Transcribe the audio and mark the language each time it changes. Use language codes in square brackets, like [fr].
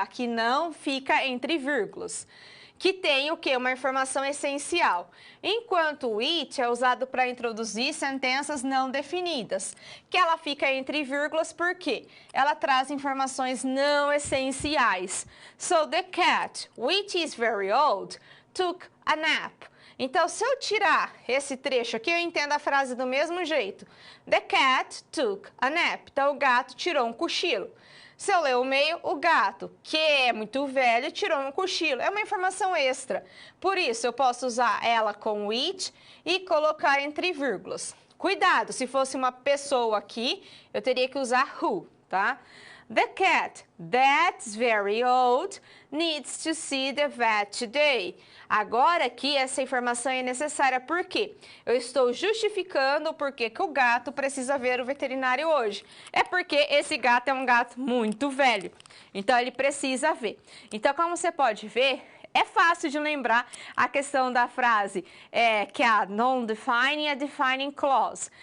[pt] Aqui não fica entre vírgulas, que tem o quê? Uma informação essencial. Enquanto o it é usado para introduzir sentenças não definidas, que ela fica entre vírgulas porque ela traz informações não essenciais. [en] So the cat, which is very old, took a nap. [pt] Então, se eu tirar esse trecho aqui, eu entendo a frase do mesmo jeito. [en] The cat took a nap. [pt] Então, o gato tirou um cochilo. Se eu ler o meio, o gato, que é muito velho, tirou um cochilo. É uma informação extra. Por isso, eu posso usar ela com it e colocar entre vírgulas. Cuidado, se fosse uma pessoa aqui, eu teria que usar who, tá? [en] The cat, that's very old, needs to see the vet today. [pt] Agora aqui essa informação é necessária porque eu estou justificando o porquê que o gato precisa ver o veterinário hoje. É porque esse gato é um gato muito velho, então ele precisa ver. Então, como você pode ver, é fácil de lembrar a questão da frase que é a non-defining e a defining clause.